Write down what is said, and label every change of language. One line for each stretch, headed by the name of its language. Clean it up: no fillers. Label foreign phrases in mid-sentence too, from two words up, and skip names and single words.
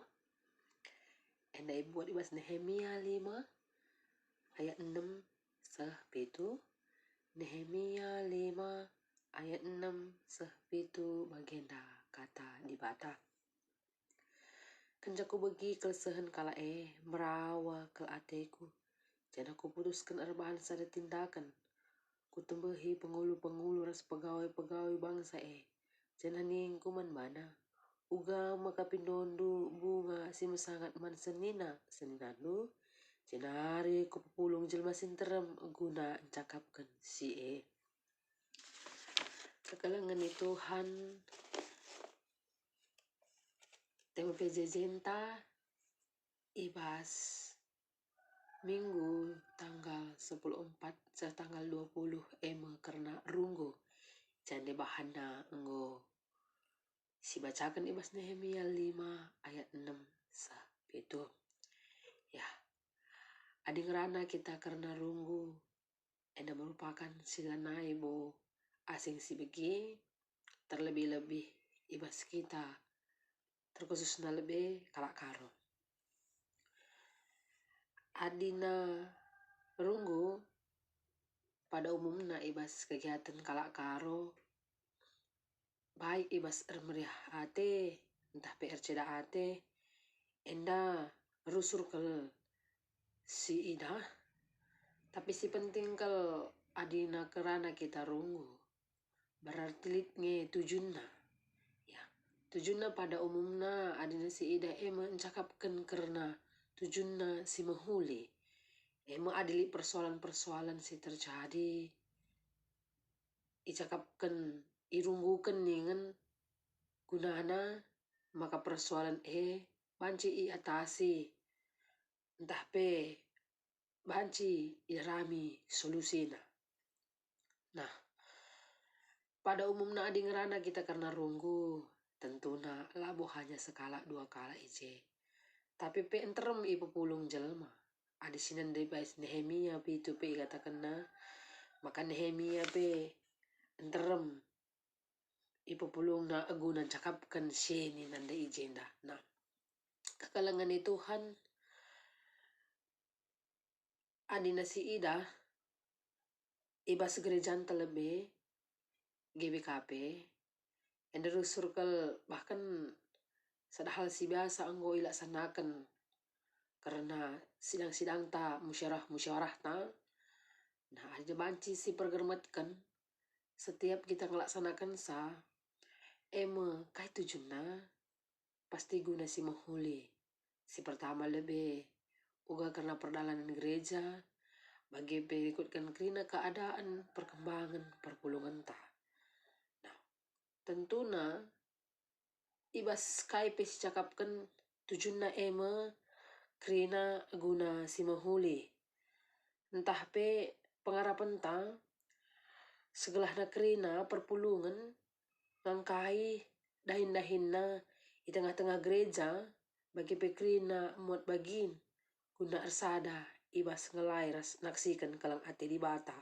Batak Karo: Enda buat ibas Nehemia 5 ayat 6 7. Nehemia 5 ayat 6 7 bagenda kata di bata. Kenjaku bagi kelsehan kala merawa ke ateku. Jangan aku putuskan arbahan sada tindakan. Kutembehi pengulu-pengulu ras pegawai-pegawai bangsa Jangan ningku man mana. Uga makapinondu bunga si masangat man seninandu. Jenari kupulung jelma sinterem guna cakapkan si Kekalangan ni Tuhan tema pejejenta ibas minggu tanggal 14 tanggal 20 karena runggu jande bahana enggo si bacakan ibas Nehemia 5 ayat 6 itu ya adi ngerana kita karena runggu enda merupakan silanai bo asing si begi terlebih-lebih ibas kita terkhusus na lebih kalak karo adina runggu
Indonesian: pada umumnya
Batak Karo: ibas kegiatan kalak karo baik ibas meriah ate entah PR ceda ate enda rusur kel si ida tapi si penting kel adina kerana kita runggu berarti litnge tujuanna ya tujuanna
Indonesian: pada umumnya
Batak Karo: adina si ida mencakapkan karena tujuanna si mahuli adili persoalan-persoalan si terjadi icakapkan irunggukan dengan gunana maka persoalan banci atasi entah pe banci irami solusina. Nah
Indonesian: pada umumnya
Batak Karo: adi ngerana kita karena runggu tentuna labo hanya sekala dua kala tapi pe enterem ibu pulung jelma adi sinan debais Nehemia pe itu pe katakan maka Nehemia pe enterem ibu pulung na agunan cakapkan sini nanda ijenda. Nah kekalangan ni Tuhan adi nasi ida ibas gerejaan terlebih GBKP enderus surkel bahkan sadahal si biasa anggo ilaksanakan karena sidang-sidang ta musyawarah ta nah ada banci si pergermatkan setiap kita melaksanakan kai tujuanna pasti guna si mahuli si pertama lebih uga karena perdalanan gereja bagi berikutkan kerina keadaan perkembangan perpulungan ta. Nah tentuna ibas kai pes cakapkan tujuanna kerina guna si mahuli entah pe pengarapan ta segelah na kerina perpulungan ngangkai dahin-dahinna di tengah-tengah gereja bagi pekrina muat bagin guna arsada ibas ngelai ras naksikan kalang ate di bata.